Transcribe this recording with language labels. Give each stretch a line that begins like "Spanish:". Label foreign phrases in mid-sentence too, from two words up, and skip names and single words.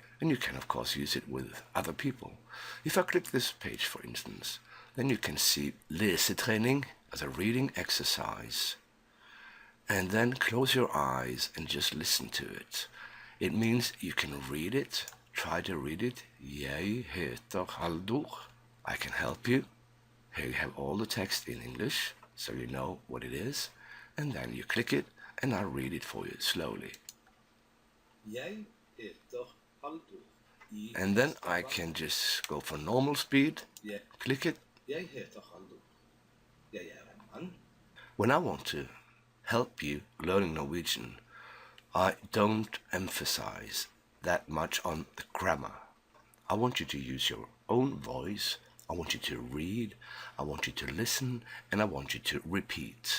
English: And you can of course use it with other people. If I click this page, for instance, then you can see lesetrening as a reading exercise. And then close your eyes and just listen to it. It means you can read it, try to read it.
Norwegian: Jeg heter Haldor.
English: I can help you. Here you have all the text in English, so you know what it is. And then you click it, and I'll read it for you slowly.
Norwegian: Jeg heter Haldor.
English: And then I can just go for normal speed, click it.
Norwegian: Jeg heter Haldor. Jeg en mann.
English: When I want to help you learning Norwegian, I don't emphasize that much on the grammar. I want you to use your own voice. I want you to read, I want you to listen, and I want you to repeat.